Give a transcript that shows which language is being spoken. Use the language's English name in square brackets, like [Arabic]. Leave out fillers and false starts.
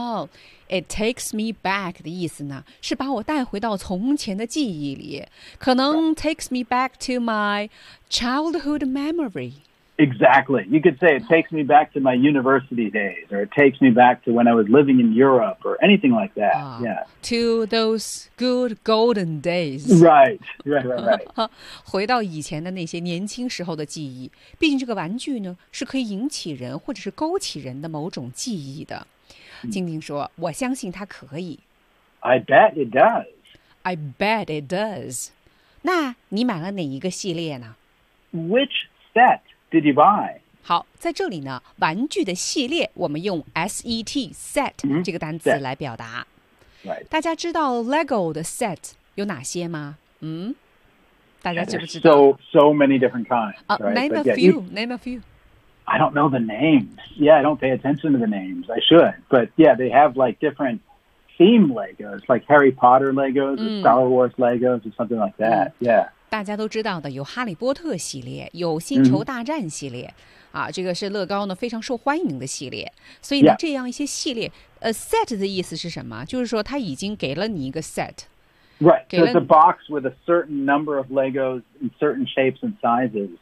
[English] Oh. It takes me back [Chinese] 的意思呢是把我带回到从前的记忆里可能 [English] takes me back to my childhood memory Exactly You could say it takes me back to my university days or it takes me back to when I was living in Europe or anything like that、yeah. To those good golden days Right [Chinese] 回到以前的那些年轻时候的记忆毕竟这个玩具呢是可以引起人或者是勾起人的某种记忆的静静说我相信它可以 [English] I bet it does I bet it does [Chinese] 那你买了哪一个系列呢 [English] Which set did you buy [Chinese] 好在这里呢玩具的系列我们用 SET set 这个单词来表达、 [English] right. [Chinese] 大家知道 Lego 的 set 有哪些吗嗯，大家知不知道 [English] so many different kinds、 name a few name a few I don't know the names. Yeah, I don't pay attention to the names. I should. But yeah, they have like different theme Legos, like Harry Potter Legos, or Star Wars Legos, or something like that. Yeah. [Chinese] 大家都知道的有哈利波特系列，有星球大战系列，啊，这个是乐高呢非常受欢迎的系列。所以呢，这样一些系列，set 的意思是什么？就是说它已经给了你一个set。 [English] Right. So it's a box with a certain number of Legos in certain shapes and sizes.